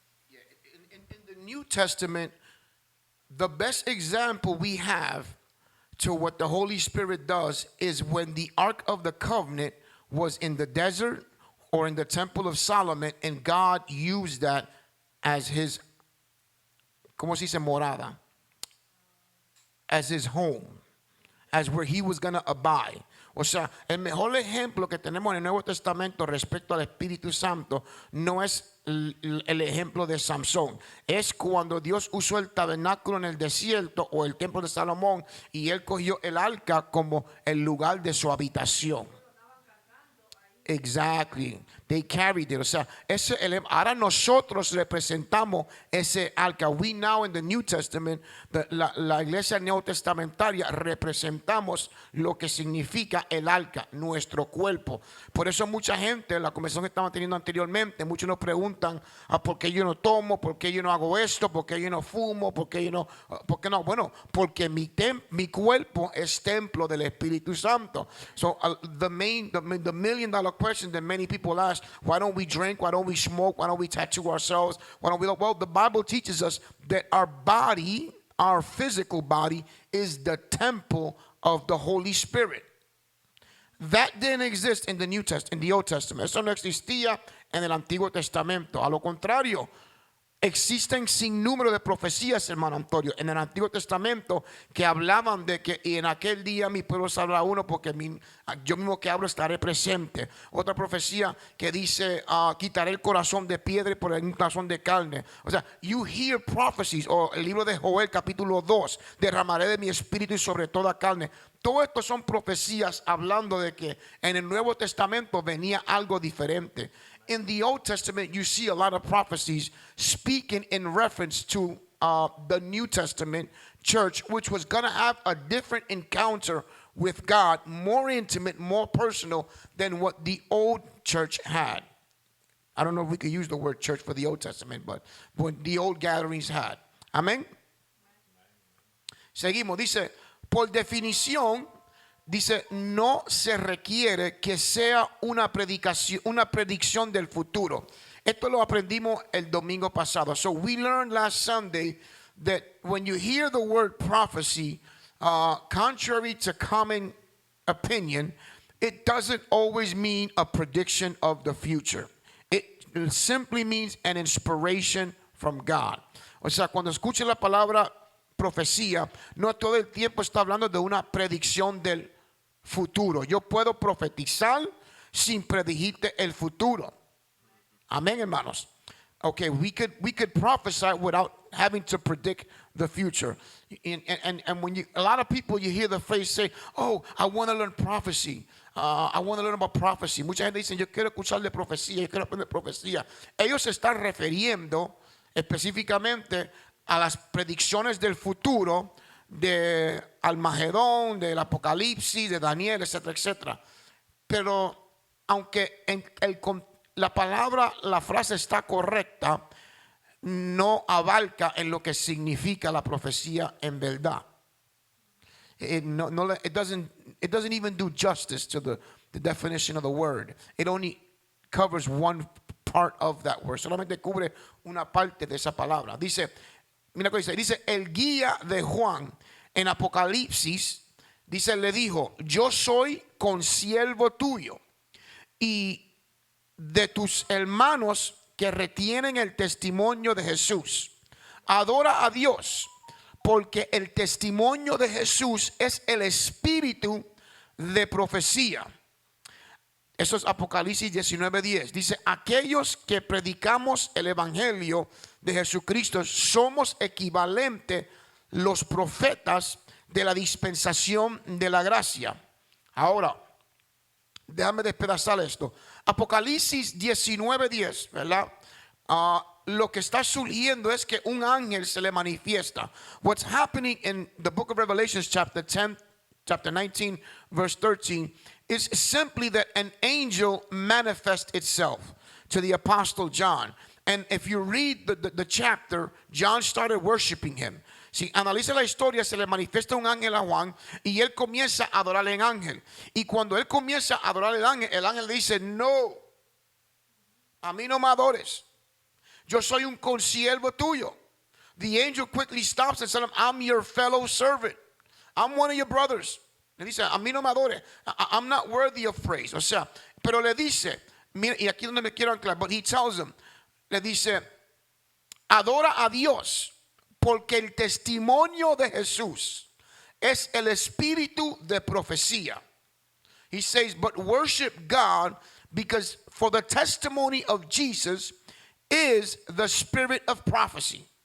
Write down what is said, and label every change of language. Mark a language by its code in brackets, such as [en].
[en] Yeah, in the New Testament, the best example we have to what the Holy Spirit does is when the Ark of the Covenant was in the desert or in the Temple of Solomon, and God used that as his, [es] ¿cómo se dice morada? [en] As his home, as where he was going to abide. [es] O sea, el mejor ejemplo que tenemos en el Nuevo Testamento respecto al Espíritu Santo no es el ejemplo de Samson. Es cuando Dios usó el tabernáculo en el desierto o el templo de Salomón y él cogió el arca como el lugar de su habitación. [en] Exactly. They carried it. [es] O sea, ahora nosotros representamos ese arca. [en] We now in the New Testament, [es] la iglesia neotestamentaria, representamos lo que significa el arca, nuestro cuerpo. Por eso mucha gente, la conversación que estaban teniendo anteriormente, muchos nos preguntan ¿por qué yo no tomo? ¿Por qué yo no hago esto? ¿Por qué yo no fumo? ¿Por qué no? Bueno, porque mi cuerpo es templo del Espíritu Santo. [en] So the million-dollar question that many people ask, why don't we drink? Why don't we smoke? Why don't we tattoo ourselves? Why don't we? Well, the Bible teaches us that our body, our physical body, is the temple of the Holy Spirit. That didn't exist in the in the Old Testament. [es] Eso no existía en el Antiguo Testamento. A lo contrario, existen sin número de profecías, hermano Antonio, en el Antiguo Testamento que hablaban de que y en aquel día mi pueblo sabrá uno porque yo mismo que hablo estaré presente. Otra profecía que dice quitaré el corazón de piedra y por el corazón de carne. O sea, [en] you hear prophecies, [es] o el libro de Joel capítulo 2, derramaré de mi espíritu y sobre toda carne. Todo esto son profecías hablando de que en el Nuevo Testamento venía algo diferente. [en] In the Old Testament, you see a lot of prophecies speaking in reference to the New Testament church, which was going to have a different encounter with God, more intimate, more personal than what the old church had. I don't know if we could use the word church for the Old Testament, but what the old gatherings had. [es] Amén. Seguimos. Dice, por definición, dice, no se requiere que sea una predicción del futuro. Esto lo aprendimos el domingo pasado. [en] So we learned last Sunday that when you hear the word prophecy, contrary to common opinion, it doesn't always mean a prediction of the future. It simply means an inspiration from God. [es] O sea, cuando escuche la palabra profecía, no todo el tiempo está hablando de una predicción del futuro. Yo puedo profetizar sin predecirte el futuro. Amén, hermanos. [en] Okay, we could prophesy without having to predict the future. And when a lot of people, you hear the phrase say, "Oh, I want to learn prophecy. I want to learn about prophecy. [es] Mucha gente dice, yo quiero escuchar de profecía, yo quiero aprender profecía. Ellos se están refiriendo específicamente a las predicciones del futuro de Almagedón, del Apocalipsis, de Daniel, etcétera, etcétera. Pero aunque la palabra, la frase está correcta, no abarca en lo que significa la profecía en verdad. [en] It doesn't even do justice to the definition of the word. It only covers one part of that word. [es] Solamente cubre una parte de esa palabra. Dice, mira lo que dice, el guía de Juan en Apocalipsis, dice, le dijo, yo soy consiervo tuyo y de tus hermanos que retienen el testimonio de Jesús. Adora a Dios, porque el testimonio de Jesús es el espíritu de profecía. Eso es Apocalipsis 19:10. Dice, aquellos que predicamos el evangelio de Jesucristo somos equivalentes los profetas de la dispensación de la gracia. Ahora, déjame despedazar esto. Apocalipsis 19:10, ¿verdad? Lo que está surgiendo es que un ángel se le manifiesta. [en] What's happening in the book of Revelations chapter 10, chapter 19, verse 13 is simply that an angel manifests itself to the apostle John. And if you read the chapter, John started worshiping him. [es] Si analiza la historia, se le manifiesta un ángel a Juan y él comienza a adorar al ángel. Y cuando él comienza a adorar al ángel, el ángel dice, no, a mí no me adores. Yo soy un consiervo tuyo. [en] The angel quickly stops and says, I'm your fellow servant. I'm one of your brothers. [es] Le dice, a mí no me adores. [en] I'm not worthy of praise. [es] O sea, pero le dice, mira, y aquí es donde me quiero anclar, [en] but he tells him, [es] le dice, adora a Dios, porque el testimonio de Jesús es el espíritu de profecía. [en] He says, but worship God, because for the testimony of Jesus is the spirit of prophecy.